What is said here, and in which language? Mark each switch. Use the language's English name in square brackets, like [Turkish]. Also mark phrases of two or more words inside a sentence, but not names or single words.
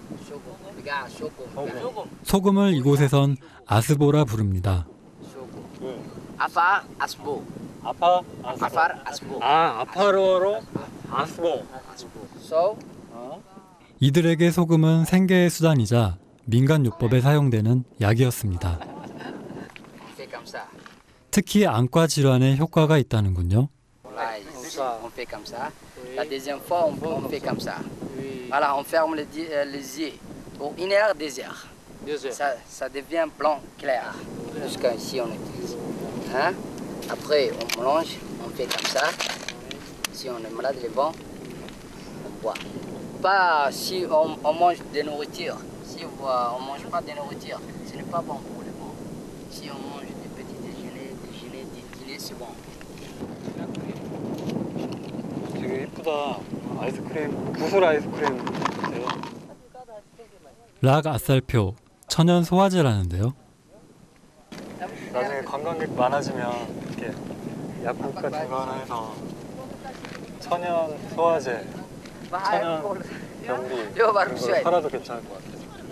[Korean] 소금을 이곳에선 아스보라 부릅니다. [Afar] Afar, asbo. [Korean] 아파? [Afar] Afar, asbo. [Korean] 아파로로 아스보. [French] So, [Korean] 이들에게 소금은 생계의 수단이자 민간요법에 사용되는 약이었습니다. [French] on fait comme ça. [Korean] 특히 안과 질환에 효과가 있다는군요. [French] Là, on fait comme ça. La deuxième fois, on fait comme ça. Voilà, on ferme les yeux pour 1 heure, 2 heures. Ça devient blanc clair. Jusqu'à ici, on utilise. Hein? Après, on mélange, on fait comme ça. Si on est malade, le vent, on boit. Pas si on mange de nourriture. Si on ne mange pas de nourriture, ce n'est pas bon pour le ventre. Si on mange du petit déjeuner, dîner, c'est bon. [Korean] 되게 예쁘다. 아이스크림, 구슬 아이스크림 같아요. 락 아살표, 천연 소화제라는데요. 나중에 관광객 많아지면 이렇게 약국 같은 거 하나 해서 천연 소화제, 천연 변비 이런 걸 팔아도 괜찮을 것 같아요.